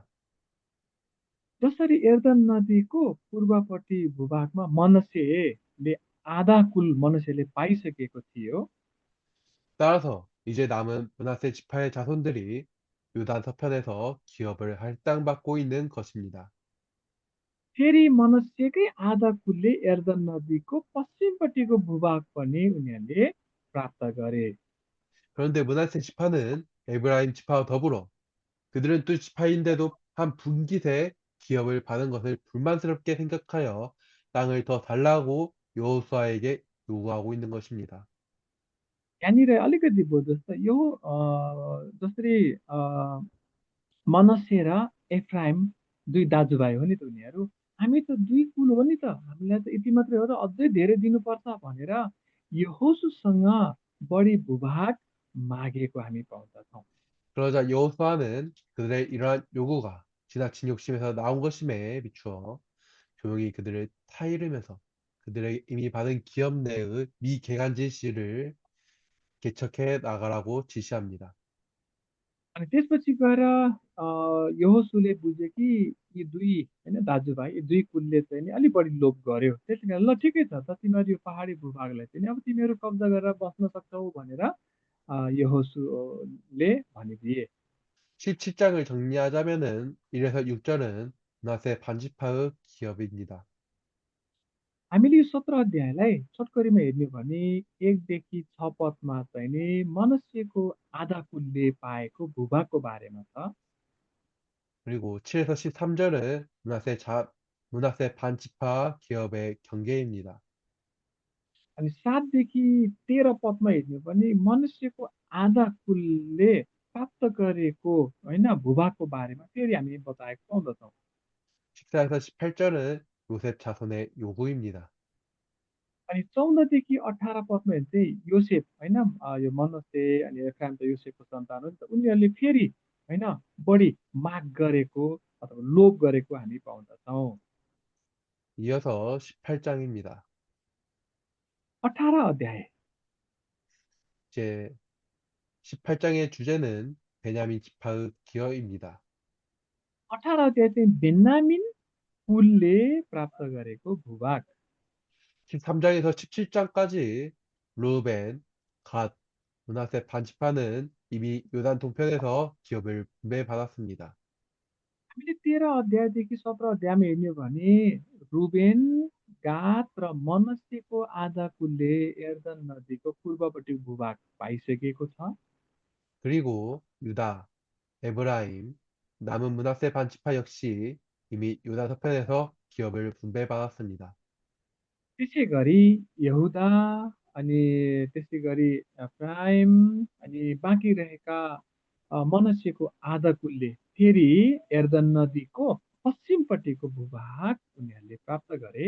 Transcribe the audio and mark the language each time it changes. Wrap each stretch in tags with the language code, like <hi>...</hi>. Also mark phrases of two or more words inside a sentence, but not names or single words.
<ne>जसरी एर्दन नदीको पूर्वपट्टि भूभागमा मनस्यले आधा कुल मनस्यले पाइसकेको थियो</ne> <ko>따라서 이제 남은 므낫세 지파의 자손들이 요단 서편에서 기업을 할당받고 있는 것입니다.</ko> <ne>फेरि मनस्यकै आधा कुलले एर्दन नदीको पश्चिमपट्टिको भूभाग पनि उनीहरूले प्राप्त गरे।</ne> <ko>그런데 므낫세 지파는 에브라임 지파와 더불어 그들은 또 지파인데도 한 분깃의 기업을 받은 것을 불만스럽게 생각하여 땅을 더 달라고 여호수아에게 요구하고 있는 것입니다.</ko> <ne>यहाँनिर अलिकति बुझ्नुहोस् त यो जसरी मनस्से र एफ्राइम दुई दाजुभाइ हो नि त उनीहरू हामी त दुई कुल हो नि त हामीलाई त यति मात्रै हो र अझै धेरै दिनुपर्छ भनेर यहोशूसँग बढी भूभाग मागेको हामी पाउँदछौँ।</ne> <ko>그러자 여호수아는 그들의 이러한 요구가 지나친 욕심에서 나온 것임에 비추어 조용히 그들을 타이르면서 그들에게 이미 받은 기업 내의 미개간지 씨를 개척해 나가라고 지시합니다.</ko> <ne>अनि त्यसपछि गएर यहोशूले बुझ्यो कि यी दुई होइन दाजुभाइ यी दुई कुलले चाहिँ नि अलिक बढी लोभ गर्यो, त्यसै कारण ल ठिकै छ त तिमीहरू यो पहाडी भूभागलाई चाहिँ नि अब तिमीहरू कब्जा गरेर बस्न सक्छौ भनेर यहोशूले भनिदिए।</ne> <ko>17장을 정리하자면은 1에서 6절은 문하세 반지파의 기업입니다.</ko> <ne>हामीले यो 17 अध्यायलाई छोटकरीमा हेर्ने हो भने 1 देखि 6 पदमा चाहिँ नि मनुष्यको आधा कुलले पाएको भूभागको बारेमा छ।</ne> <ko>그리고 7에서 13절은 문하세 반지파 기업의 경계입니다.</ko> <ne>अनि 7 देखि 13 पदमा हेर्ने हो भने मनुष्यको आधा कुलले प्राप्त गरेको होइन भूभागको बारेमा फेरि हामी बताएको पाउँदछौँ।</ne> <ko>14에서 18절은 요셉 자손의 요구입니다.</ko> <ne>अनि 14 देखि 18 पदमा हेर्ने चाहिँ योसेफ होइन यो मनसे अनि एफ्राइम त योसेफको सन्तान हो नि त उनीहरूले फेरि होइन बढी माग गरेको अथवा लोभ गरेको हामी पाउँदछौँ।</ne> <ko>이어서 18장입니다.</ko> <ne>18 अध्याय</ne> <ko>이제 18장의 주제는 베냐민 지파의 기업입니다.</ko> <ne>18 अध्याय चाहिँ बेन्यामिन कुलले प्राप्त गरेको भूभाग।</ne> <ko>13장에서 17장까지 루벤, 갓, 므낫세 반지파는 이미 요단 동편에서 기업을 분배받았습니다.</ko> <ne>हामीले 13 अध्यायदेखि 17 अध्यायमा हेर्ने हो भने रुबेन गाद र मनस्यको आधा कुलले एर्दन नदीको पूर्वपट्टि भूभाग पाइसकेको छ।</ne> <ko>그리고 유다, 에브라임, 남은 므낫세 반지파 역시 이미 요단 서편에서 기업을 분배받았습니다.</ko> <ne>त्यसै गरी यहुदा अनि त्यसै गरी एफ्राइम अनि बाँकी रहेका मनस्यको आधा कुलले फेरि एर्दन नदीको पश्चिमपट्टिको भूभाग उनीहरूले प्राप्त गरे।</ne>